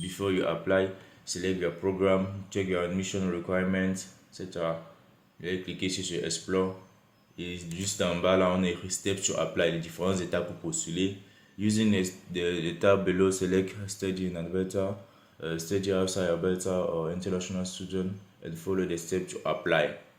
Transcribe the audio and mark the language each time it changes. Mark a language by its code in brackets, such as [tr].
[en] Before you apply, select your program, check your admission requirements, etc. [fr] Vous allez cliquer sur Explore. Et juste en bas, là, on a écrit [en] Step to apply, [fr] les différentes étapes pour postuler. [en] Using the tab below, select Study in Alberta, Study outside Alberta or International Student, and follow the steps to apply.